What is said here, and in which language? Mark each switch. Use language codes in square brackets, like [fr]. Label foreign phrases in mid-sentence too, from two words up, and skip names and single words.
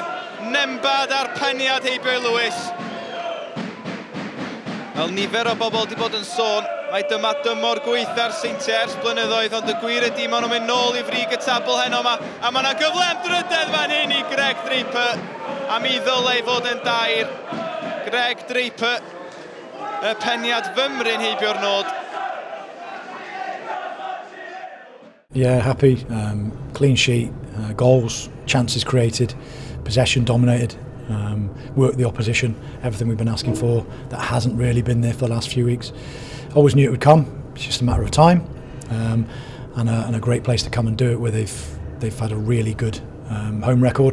[cy] Nembad ar peniad heibio Lewis. Wel, nifer o bobl wedi bod yn sôn, mae dyma dymor gweitha'r Seintiau ers blynyddoedd, ond y gwir ydi maen nhw'n mynd nôl i frig y tabl heno yma. A mae yna gyfle am drydedd fan hyn i Greg Draper. A mi ddylai fod yn dair. Greg Draper, y peniad fymryn heibio'r nod. [en] Yeah, happy. Clean sheet, goals, chances created, possession dominated, worked the opposition, everything we've been asking for that hasn't really been there for the last few weeks. Always knew it would come, it's just a matter of time, and a great place to come and do it where they've had a really good home record.